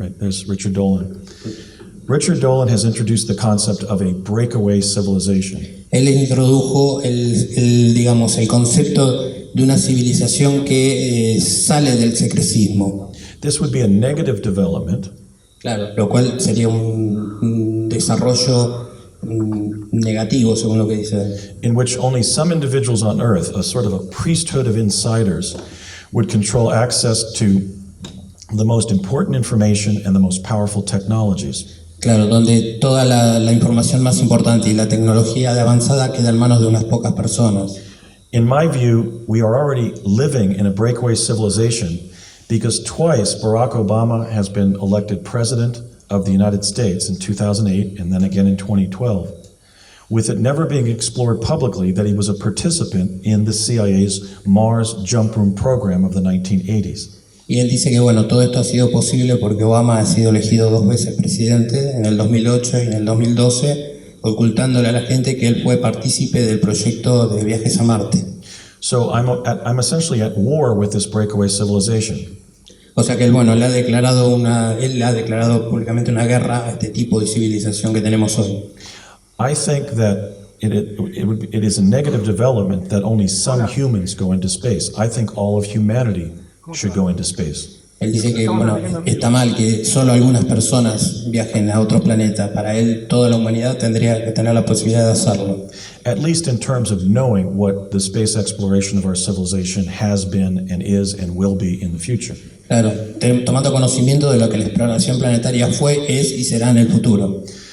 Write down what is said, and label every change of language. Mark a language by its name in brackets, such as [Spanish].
[English] There's Richard Dolan. Richard Dolan has introduced the concept of a breakaway civilization. [Spanish] Él introdujo digamos, el concepto de una civilización que sale del secrecismo. [English] This would be a negative development. [Spanish] Claro, lo cual sería un desarrollo negativo, según lo que dice él. [English] In which only some individuals on Earth, a sort of a priesthood of insiders, would control access to the most important information and the most powerful technologies. [Spanish] Claro, donde toda la información más importante y la tecnología de avanzada queda en manos de unas pocas personas. [English] In my view, we are already living in a breakaway civilization because twice Barack Obama has been elected president of the United States in 2008 and then again in 2012, with it never being explored publicly that he was a participant in the CIA's Mars jump room program of the 1980s. [Spanish] Y él dice que bueno, todo esto ha sido posible porque Obama ha sido elegido 2 veces presidente, en el 2008 y en el 2012, ocultándole a la gente que él fue partícipe del proyecto de viajes a Marte. [English] So I'm essentially at war with this breakaway civilization. [Spanish] O sea que él, bueno, él le ha declarado públicamente una guerra a este tipo de civilización que tenemos hoy. [English] I think that it is a negative development that only some humans go into space. I think all of humanity should go into space. [Spanish] Él dice que, bueno, está mal que solo algunas personas viajen a otro planeta. Para él, toda la humanidad tendría que tener la posibilidad de hacerlo. [English] At least in terms of knowing what the space exploration of our civilization has been and is and will be in the future. [Spanish] Claro, tomando conocimiento de lo que la exploración planetaria fue, es y será en el futuro.